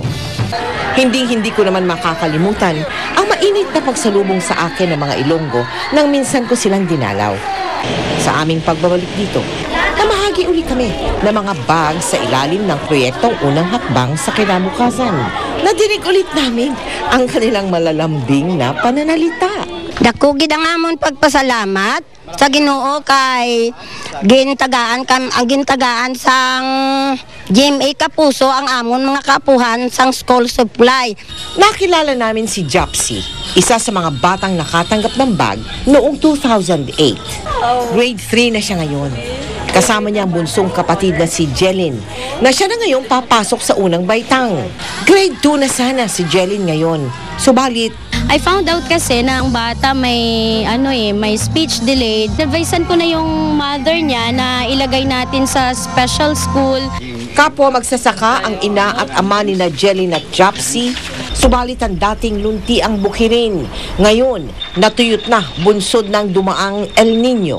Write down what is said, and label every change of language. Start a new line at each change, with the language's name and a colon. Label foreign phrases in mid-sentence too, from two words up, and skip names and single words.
Filipino: Hindi ko naman makakalimutan ang mainit na pagsalubong sa akin ng mga Ilonggo nang minsan ko silang dinalaw. Sa aming pagbabalik dito, namahagi uli kami ng mga bag sa ilalim ng proyektong Unang Hakbang sa Kinabukasan. Nadinig ulit namin ang kanilang malalambing na pananalita.
Hiligaynon: Dako gid ang amon pagpasalamat sa Ginoo kay gintagaan sang GMA Kapuso ang amon mga kaapuhan sang school supply.
Filipino: Nakilala namin si Japsy, isa sa mga batang nakatanggap ng bag noong 2008. Grade 3 na siya ngayon. Kasama niya ang bunsong kapatid na si Jelin, na siya na ngayong papasok sa unang baitang. Grade 2 na sana si Jelin ngayon. Subalit,
English: I found out
Filipino: kasi na ang bata may may
English: speech delay.
Filipino: Advisean ko na yung mother niya na ilagay natin sa special school. kapwa magsasaka ang ina at ama ni na Jelin at Japsy, subalit ang dating lunti ang bukirin. Ngayon, natuyot na bunsod ng dumaang El Nino.